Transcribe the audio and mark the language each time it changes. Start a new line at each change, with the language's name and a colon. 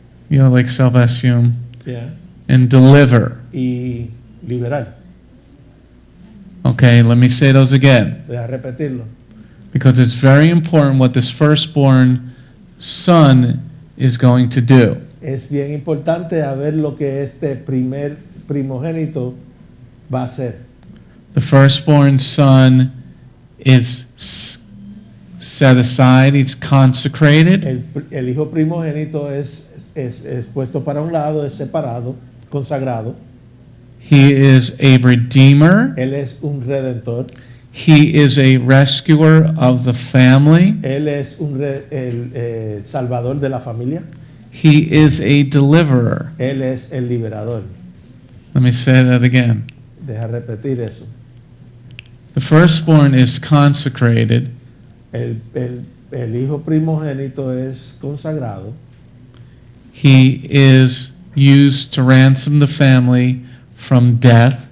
English: like salvation, yeah, and deliver.
Spanish: y liberar.
English: Okay, let me say those again,
Spanish: Deja repetirlo.
English: because it's very important what this firstborn son is going to do.
Spanish: Es bien importante a ver lo que este primer primogénito va a hacer.
English: The firstborn son is set aside, he's consecrated,
Spanish: El hijo primogénito es puesto para un lado, es separado, consagrado.
English: he is a redeemer,
Spanish: Él es un redentor.
English: he is a rescuer of the family,
Spanish: Él es el salvador de la familia.
English: he is a deliverer.
Spanish: Él es el liberador.
English: Let me say that again.
Spanish: Deja repetir eso.
English: The firstborn is consecrated,
Spanish: El hijo primogénito es consagrado.
English: he is used to ransom the family from death,